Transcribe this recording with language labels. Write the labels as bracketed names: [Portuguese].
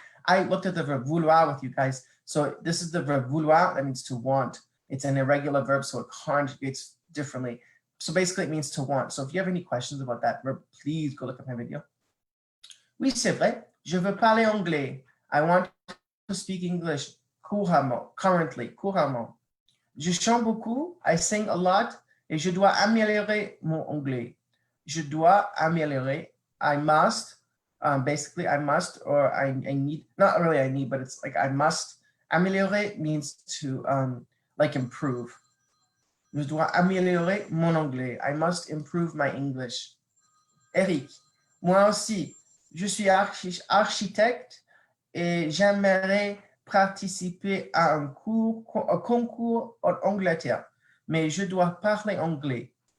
[English] I looked at the verb vouloir with you guys. So this is the verb vouloir, that means to want. It's an irregular verb, so it conjugates differently. So basically it means to want. So if you have any questions about that verb, please go look at my video. [French] Oui, c'est vrai. Je veux parler anglais. [English] I want to speak English [French] couramment, couramment. Je chante beaucoup, [English] I sing a lot, [French] et je dois améliorer mon anglais. Je dois améliorer, [English] I must, basically I must, or I need, not really I need, but it's like I must. Améliorer means to like improve. [French] Je dois améliorer mon anglais. [English] I must improve my English. [French] Eric, moi aussi, je suis architecte et j'aimerais participer à un concours en Angleterre, mais je dois parler anglais.